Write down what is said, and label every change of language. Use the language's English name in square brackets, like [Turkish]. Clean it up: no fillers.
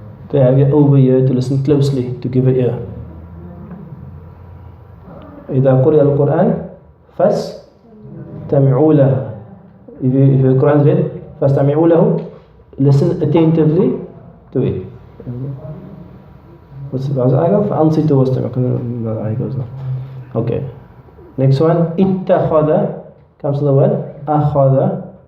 [English] To have your over ear, to listen closely, to give an ear. [Arabic] إذا قرئ القرآن فاستمعوا له. [English] If the Quran is read, [Arabic] فاستمعوا له, [English] listen attentively to it. What's the ayah? [Arabic] فأنصتوا واستمعوا. [English] The ayah goes now. Okay. Next one, اتخذ comes to the word أخذ.